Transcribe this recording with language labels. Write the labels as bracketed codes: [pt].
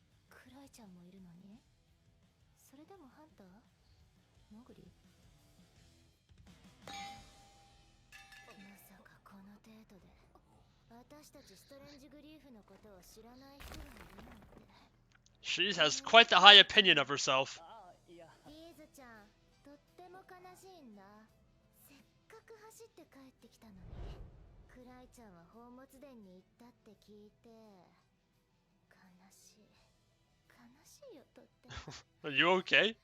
[ja] クライちゃんもいるのに？それでもハンター？モグリ？まさかこの程度で私たちストレンジグリーフのことを知らない人がいるなんて。 [en] She has quite the high opinion of herself. [ja] ああ、いや。リーズちゃん、とっても悲しいんだ。せっかく走って帰ってきたのに。クライちゃんは宝物殿に行ったって聞いて、悲しい。悲しいよ、とっても。 [en] Are you okay?